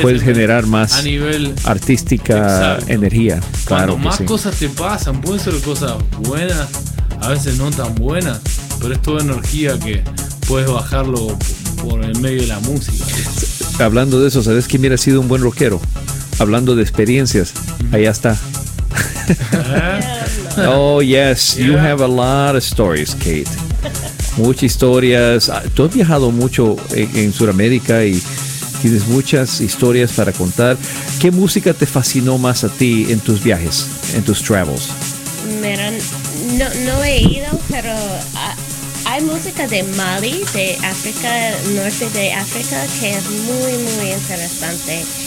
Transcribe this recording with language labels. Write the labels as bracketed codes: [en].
[es] puedes generar más a nivel artística. Exacto. Energía. Claro, cuando más cosas te pasan, pueden ser cosas buenas, a veces no tan buenas, pero es toda energía que puedes bajarlo por el medio de la música. Hablando de eso, ¿sabes quién hubiera sido un buen rockero? Hablando de experiencias, allá está. [en] Oh, yes, you have a lot of stories, Kate. [es] Muchas historias. Tú has viajado mucho en Sudamérica y tienes muchas historias para contar. ¿Qué música te fascinó más a ti en tus viajes, en tus travels? Mira, no he ido, pero hay música de Mali, de África, norte de África, que es muy, muy interesante.